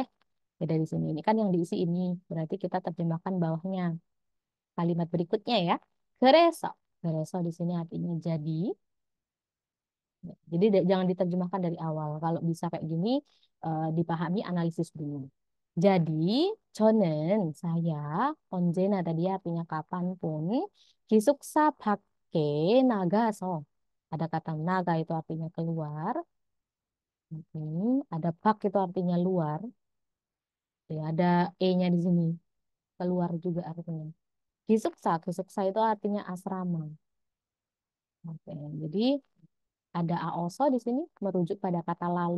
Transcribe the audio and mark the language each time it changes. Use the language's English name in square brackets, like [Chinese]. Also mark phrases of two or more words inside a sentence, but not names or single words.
[Indonesian] Ya, dari sini ini kan yang diisi ini berarti kita terjemahkan bawahnya kalimat berikutnya ya. Gereso. Gereso di sini artinya jadi. Jadi jangan diterjemahkan dari awal. Kalau bisa kayak gini dipahami analisis dulu. Jadi 저는 saya 언제나 tadi artinya kapanpun [Korean] 기숙사 밖에 나가서 [Indonesian] ada kata naga itu artinya keluar. Ada bak itu artinya luar. Ya, ada e-nya di sini. Keluar juga artinya. Gisuksa itu artinya asrama. Oke, jadi ada aoso di sini merujuk pada kata lalu.